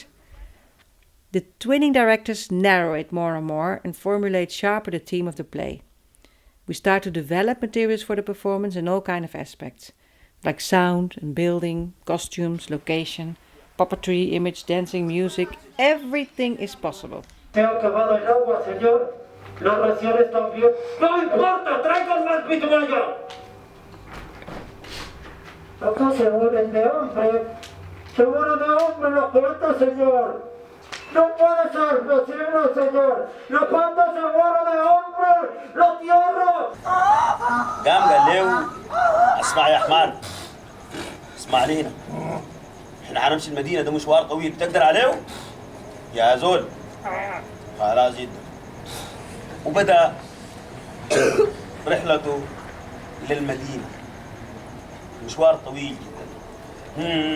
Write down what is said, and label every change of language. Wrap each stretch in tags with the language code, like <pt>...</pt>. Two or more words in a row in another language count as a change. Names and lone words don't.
<en>The twinning directors narrow it more and more and formulate sharper the theme of the play. We start to develop materials for the performance in all kinds of aspects, like sound and building, costumes, location, puppetry, image, dancing, music. Everything is possible.</en> <es>Se ha acabado el agua, señor. Las raciones también. ¡No importa! ¡Traigan más vitualla! Acá se mueren de hambre. Se mueren de hambre la gente, señor. No puede ser posible, señor. La gente se muere de hambre. ¡La tierra!</es> <ar>قام قال له اسمع يا حمار، اسمع علينا، احنا هنمشي المدينه، ده مشوار طويل، تقدر عليه؟ يا زول خلاص جدا. وبدا رحلته للمدينه، مشوار طويل جدا.</ar>